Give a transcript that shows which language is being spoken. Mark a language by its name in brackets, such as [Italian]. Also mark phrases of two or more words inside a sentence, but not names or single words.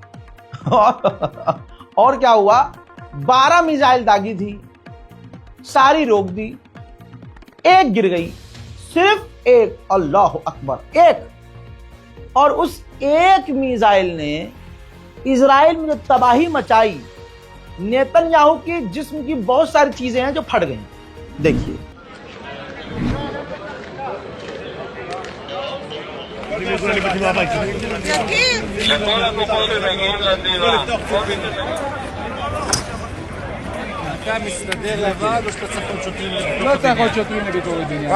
[Hindi] और क्या हुआ, 12 मिसाइल दागी थी, सारी रोक दी, एक गिर गई, सिर्फ एक, [Arabic] الله أكبر, [Hindi] एक। और उस एक मिसाइल ने इजराइल में जो तबाही मचाई, नेतन्याहू के जिस्म की बहुत सारी चीजें हैं जो फट गई। देखिए [Hebrew] אתה מסתדר לבד או שאתה צריך עוד שוטרים? לא צריך עוד שוטרים נגד אורי בניין.